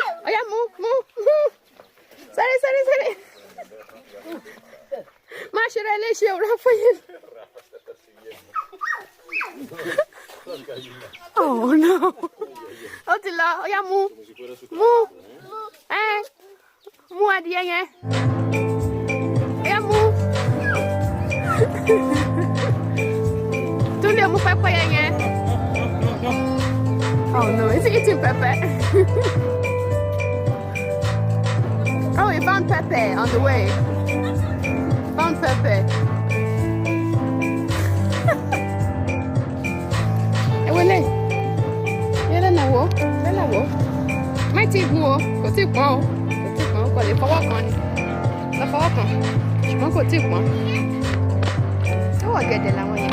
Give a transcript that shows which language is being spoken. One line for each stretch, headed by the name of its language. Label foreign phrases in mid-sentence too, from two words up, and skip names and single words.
English: Oh yeah, move. Sorry.
French: Ma chérie, elle est chez Raphaël.
English: Oh no.
Yoruba: Otila, oya mu. Mu. Mu adìẹ yẹn. Oya mu. Tunde mu pepper yẹn.
English: Oh no, is he eating pepper? Oh, he found pepper on the way. Found pepper.
Yoruba: Ewele. Yẹ́lẹ́ náà wò. Yẹ́lẹ́ wò. Má tí gun o. Kò tí pọ́n o. Kò tí pọ́n o. Kò lè fọwọ́ kan ni. Lọ fọwọ́ kan. Ṣùgbọ́n kò tí pọ́n. Ó wọ̀ gẹ̀dẹ̀ làwọn yẹn.